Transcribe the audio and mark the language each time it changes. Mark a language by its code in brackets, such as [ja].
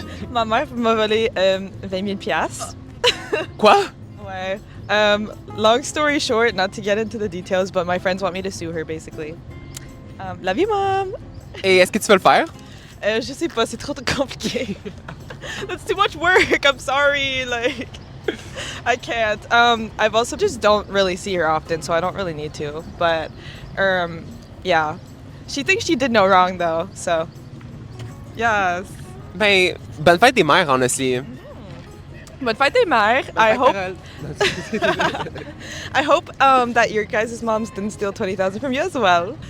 [fr] Ma mère m'a volé 20 000 piastres. Quoi? Ouais. [en] Long story short, not to get into the details, but my friends want me to sue her, basically. Love you, mom! [fr] Et est-ce que tu veux le faire? Je sais pas, c'est trop compliqué. [en] That's too much work, I'm sorry, like... I can't. I've also just don't really see her often, so I don't really need to. But, yeah. She thinks she did no wrong, though, so... Yes. [fr] Ben, bonne fête des mères, [en] honestly. [fr] Bonne fête des mères. [en] I hope that your guys' moms didn't steal $20,000 from you as well.